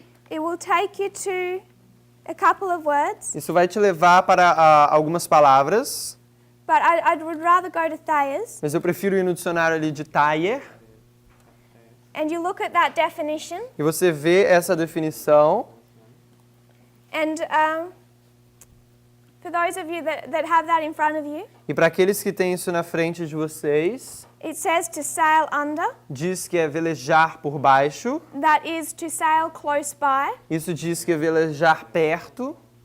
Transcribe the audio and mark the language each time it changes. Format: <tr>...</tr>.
<en>it will take you to a couple of words,</en> <pt>isso vai te levar para algumas palavras,</pt> <en>but I would rather go to Thayers.</en> <pt>mas eu prefiro ir no dicionário ali de Thayer,</pt> <en>And you look at that definition,</en> <pt>e você vê essa definição,</pt> <en>and for those of you that have that in front of you,</en> <pt>e para aqueles que têm isso na frente de vocês,</pt> <en>it says to sail under.</en> <pt>diz que é velejar por baixo,</pt> <en>That is to sail close by,</en> <pt>isso diz que é velejar perto,</pt>